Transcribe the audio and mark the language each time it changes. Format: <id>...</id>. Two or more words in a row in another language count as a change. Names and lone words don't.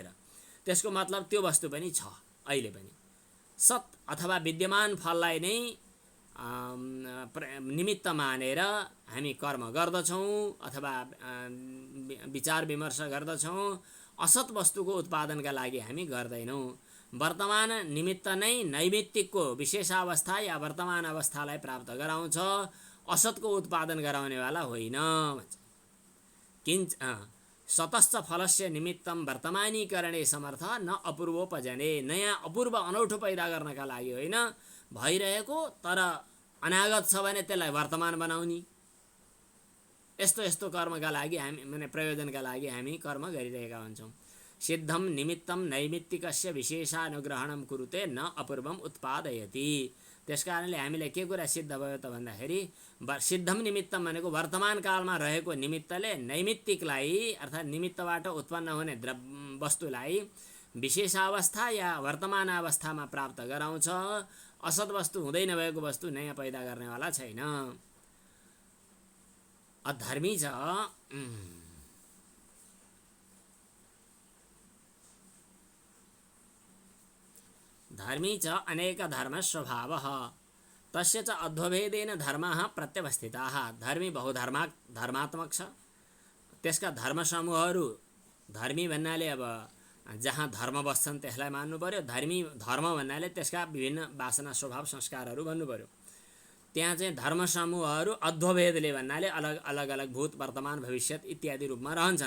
<ne>त्यसको मतलब त्यो वस्तु पनि छ अहिले पनि। सत अथवा विद्यमान फललाई नै निमित्त मानेर हामी कर्म गर्दछौँ अथवा विचार विमर्श गर्दछौँ। असत वस्तुको उत्पादनका लागि हामी गर्दैनौँ। वर्तमान निमित्त नै नैमित्तिकको विशेषावस्था या वर्तमान अवस्थालाई प्राप्त गराउँछ, असतको उत्पादन गराउनेवाला होइन।</ne> <sa>किञ्च सतश्च फलस्य निमित्तम वर्तमानीकरणे समर्थ न अपूर्वोपजने।</sa> <ne>नयाँ अपूर्व अनौठो पैदा गर्नका लागि होइन, भइरहेको तर अनागत छ भने त्यसलाई वर्तमान बनाउने। यस्तो यस्तो कर्मका लागि हामी माने प्रयोजनका लागि हामी कर्म गरिरहेका हुन्छौँ।</ne> <sa>सिद्धम निमित्तम नैमित्तिकस्य विशेषानुग्रहणम कुरुते न अपूर्वम उत्पादयति।</sa> <ne>त्यसकारणले हामीले के कुरा सिद्ध भयो त भन्दाखेरि</ne> <sa>सिद्धम निमित्तम</sa> <ne>भनेको वर्तमान कालमा रहेको निमित्तले नैमित्तिकलाई अर्थात् निमित्तबाट उत्पन्न हुने वस्तुलाई विशेषावस्था या वर्तमान अवस्थामा प्राप्त गराउँछ। असत वस्तु हुँदै नभएको वस्तु नयाँ पैदा गर्नेवाला छैन।</ne> <sa>अधर्मी छ धर्मी च अनेक धर्म स्वभाव तस्य च अध्वभेदेन धर्माः प्रत्यवस्थिताः।</sa> <ne>धर्मी धर्मात्मक छ, त्यसका धर्म समूहहरू, धर्मी भन्नाले अब जहाँ धर्म बस्छन् त्यसलाई मान्नु पर्यो। धर्म भन्नाले त्यसका विभिन्न वासना स्वभाव संस्कारहरू भन्नु पर्यो। त्यहाँ चाहिँ धर्म समूहहरू अध्वभेदले भन्नाले अलग अलग भूत वर्तमान भविष्यत इत्यादि रूपमा रहन्छन्।</ne>